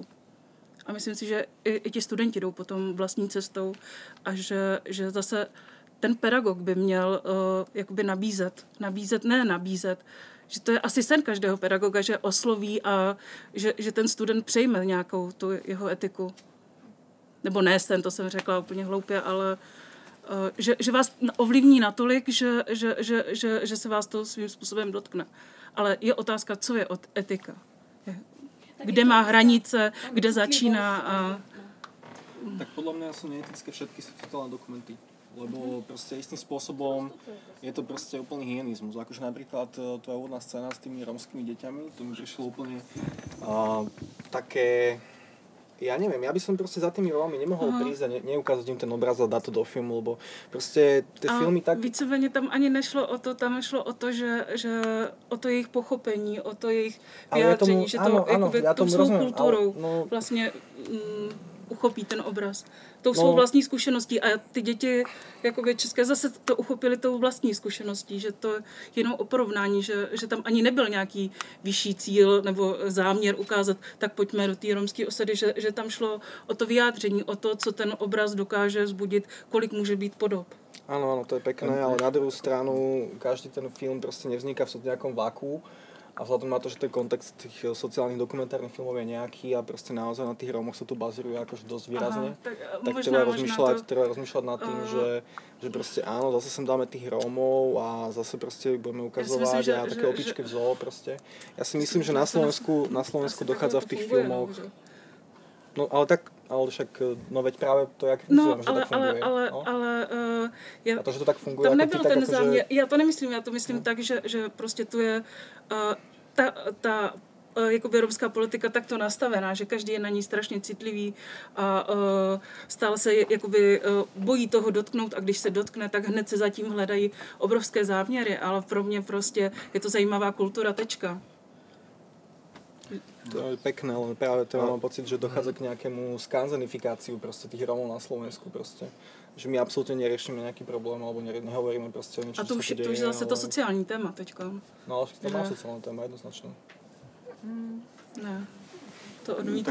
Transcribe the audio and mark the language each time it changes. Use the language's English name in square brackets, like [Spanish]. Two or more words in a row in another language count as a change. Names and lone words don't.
[Czech] A myslím si, že i ti studenti jdou potom vlastní cestou a že zase ten pedagog by měl jakoby nabízet, že to je asi sen každého pedagoga, že osloví a že ten student přejme nějakou tu jeho etiku. Nebo ne sen, to jsem řekla úplně hloupě, ale že vás ovlivní natolik, že se vás to svým způsobem dotkne. Ale je otázka, co je etika. Kde má hranice, kde začíná a... [Slovak] Tak podľa mňa sú neetické všetky sociálne dokumenty. Lebo proste istým spôsobom je to proste úplný hyenizmus. Akože napríklad tvoja úvodná scéna s tými romskými deťami, to mi prišlo úplne také... Ja neviem, ja by som proste za tými Romami nemohol prísť a neukázať im ten obraz a dať to do filmu, lebo proste tie filmy tak... [Czech] Víceméně tam ani nešlo o to, tam šlo o to, že o to jejich pochopení, o to jejich vyjádření, že to jakoby tou svou kulturou vlastně uchopí ten obraz. Tou svou vlastní zkušeností a ty děti jakoby české zase to uchopili tou vlastní zkušeností, že to je jenom o porovnání, že tam ani nebyl nějaký vyšší cíl nebo záměr ukázat, tak pojďme do té romské osady, že tam šlo o to vyjádření, o to, co ten obraz dokáže vzbudit, kolik může být podob. [Slovak] Áno, to je pekné, ale na druhú stranu každý ten film proste nevzniká v nejakom váku A vzhľadom na to, že ten kontext tých sociálnych dokumentárnych filmov je nejaký a proste naozaj na tých Rómoch sa tu bazírujú akože dosť výrazne, tak treba rozmýšľať nad tým, že proste áno, zase sem dáme tých Rómov a zase proste budeme ukazovať a také opičky v zoo proste. Ja si myslím, že na Slovensku dochádza v tých filmoch. No ale však, veď práve to ja kritizujem, že tak funguje. [Czech] A to, že to tak funguje, tam nebyl ten záměr, já to nemyslím, já to myslím tak, že prostě tu je ta jakoby romská politika takto nastavená, že každý je na ní strašně citlivý a stále se jakoby bojí toho dotknout a když se dotkne, tak hned se zatím hledají obrovské záměry, ale pro mě prostě je to zajímavá kultura, tečka. [Slovak] To je pekné, len práve to mám pocit, že dochádza k nejakému skanzenifikáciu proste tých Rómov na Slovensku proste. Že my absolútne neriešime nejaký problém, alebo nehovoríme proste o niečo, čo sa deje. [Czech] A to už je zase to sociální téma teďka. [Slovak] No ale to má sociálne téma, jednoznačne. [Czech] Ne, to odmítam.